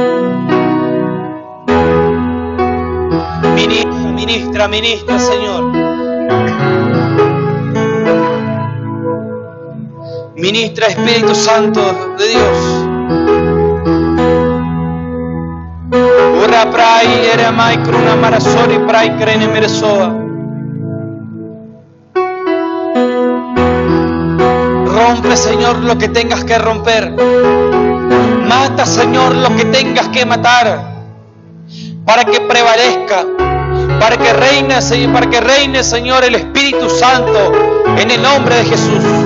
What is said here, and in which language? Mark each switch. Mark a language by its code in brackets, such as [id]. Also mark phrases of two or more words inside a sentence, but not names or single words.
[es] Ministra, Señor. Ministra, Espíritu Santo de Dios. Ura prai ere mai kruna marasori prai krene meresoa. Rompe, Señor, lo que tengas que romper. Mata, Señor, lo que tengas que matar. Para que prevalezca, para que reine, Señor, el Espíritu Santo en el nombre de Jesús.